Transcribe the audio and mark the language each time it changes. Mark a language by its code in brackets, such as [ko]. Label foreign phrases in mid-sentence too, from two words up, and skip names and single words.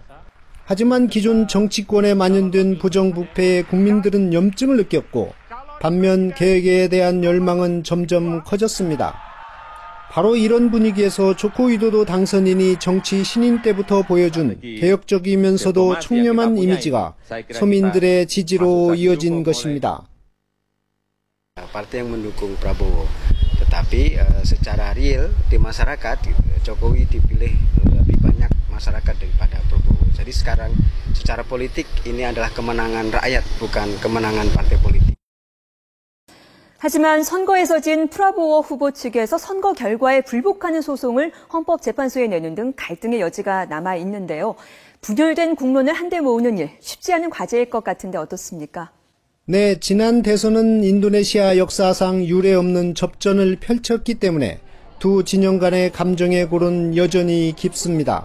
[ko] 하지만 기존 정치권에 만연된 부정부패에 국민들은 염증을 느꼈고 반면 개혁에 대한 열망은 점점 커졌습니다. 바로 이런 분위기에서 조코 위도도 당선인이 정치 신인 때부터 보여준 개혁적이면서도 청렴한 이미지가 서민들의 지지로 이어진 것입니다. [id] Partai yang mendukung Prabowo, tetapi secara real di masyarakat Jokowi dipilih lebih banyak masyarakat daripada Prabowo. Jadi sekarang secara politik ini adalah kemenangan rakyat, bukan kemenangan partai politik. [ko] 하지만 선거에서 진 프라보워 후보 측에서 선거 결과에 불복하는 소송을 헌법재판소에 내는 등 갈등의 여지가 남아 있는데요. 분열된 국론을 한데 모으는 일, 쉽지 않은 과제일 것 같은데 어떻습니까? 네, 지난 대선은 인도네시아 역사상 유례 없는 접전을 펼쳤기 때문에 두 진영 간의 감정의 골은 여전히 깊습니다.